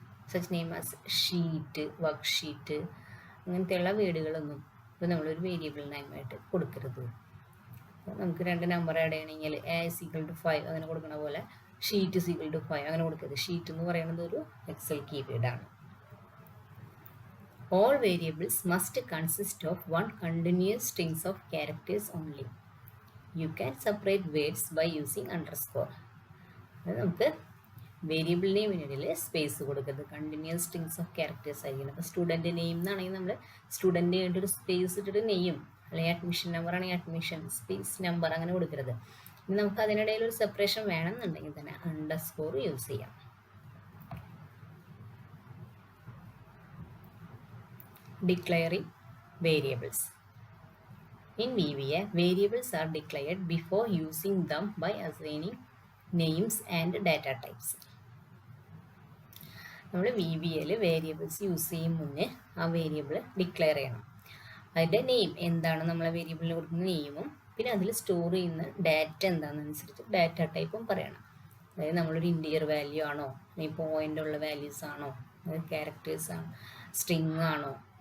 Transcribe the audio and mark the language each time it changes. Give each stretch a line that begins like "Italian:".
English: such name as sheet, work sheet,
Malayalam: അങ്ങനത്തെയുള്ള വേർഡുകളൊന്നും ഇപ്പോൾ നമ്മളൊരു വേരിയബിൾ നെയിമായിട്ട് കൊടുക്കരുത്. നമുക്ക് 2 നമ്പർ ആഡ് ചെയ്യണമെങ്കിൽ എ = 5 അങ്ങനെ കൊടുക്കണ പോലെ ഷീറ്റ് = 5 അങ്ങനെ കൊടുക്കരുത്. ഷീറ്റ് എന്ന് പറയുന്നത് ഒരു Excel കീവേഡാണ്.
English: All variables must consist of one continuous strings of characters only. You can separate words by using underscore.
Malayalam: അത് നമുക്ക് വേരിയബിൾ നെയിമിനിടയിൽ സ്പേസ് കൊടുക്കരുത്. കണ്ടിന്യൂസ് സ്ട്രിങ്സ് ഓഫ് ക്യാരക്ടേഴ്സ് ആയിരിക്കണം. അപ്പോൾ സ്റ്റുഡൻറ്റ് നെയിം എന്നാണെങ്കിൽ നമ്മൾ സ്റ്റുഡൻറ്റ് കഴിഞ്ഞിട്ട് ഒരു സ്പേസ് ഇട്ടിട്ട് നെയ്യും, അല്ലെങ്കിൽ അഡ്മിഷൻ നമ്പർ ആണെങ്കിൽ അഡ്മിഷൻ സ്പേസ് നമ്പർ അങ്ങനെ കൊടുക്കരുത്. ഇനി നമുക്ക് അതിനിടയിൽ ഒരു സെപ്പറേഷൻ വേണമെന്നുണ്ടെങ്കിൽ തന്നെ അണ്ടർസ്കോർ യൂസ് ചെയ്യാം.
English: Declaring variables. In VBA, variables are declared before using them by assigning names and data types.
Malayalam: നമ്മൾ VBAയിൽ വേരിയബിൾസ് യൂസ് ചെയ്യും മുന്നേ ആ വേരിയബിൾ ഡിക്ലെയർ ചെയ്യണം. അതിൻ്റെ നെയിം എന്താണ്, നമ്മളെ വേരിയബിളിന് കൊടുക്കുന്ന നെയിമും പിന്നെ അതിൽ സ്റ്റോർ ചെയ്യുന്ന ഡാറ്റ എന്താണെന്നനുസരിച്ച് ഡാറ്റ ടൈപ്പും പറയണം. അതായത് നമ്മളൊരു ഇൻറ്റീജർ വാല്യൂ ആണോ, അല്ലെങ്കിൽ പോയിൻ്റ് ഉള്ള വാല്യൂസ് ആണോ, അതായത് ക്യാരക്ടേഴ്സ് ആണോ, സ്ട്രിങ് ആണോ.